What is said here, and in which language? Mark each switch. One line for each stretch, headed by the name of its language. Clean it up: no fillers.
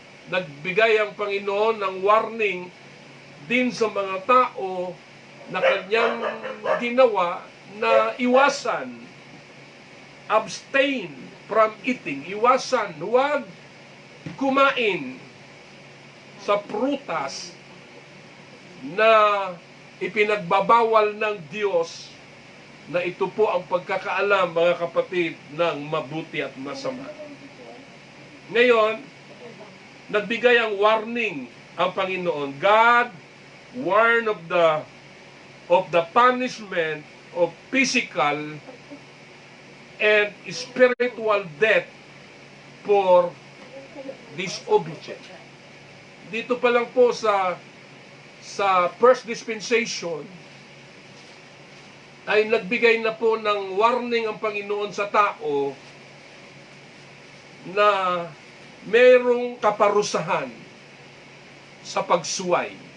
Filipino: nagbigay ang Panginoon ng warning din sa mga tao na kanyang ginawa na iwasan,
English: abstain from eating,
Filipino: iwasan, huwag kumain sa prutas na ipinagbabawal ng Diyos, na ito po ang pagkakaalam, mga kapatid, ng mabuti at masama. Ngayon, nagbigay ang warning ang Panginoon.
English: God warned of the punishment of physical and spiritual death for disobedience.
Filipino: Dito pa lang po sa first dispensation ay nagbigay na po ng warning ang Panginoon sa tao na mayroong kaparusahan sa pagsuway.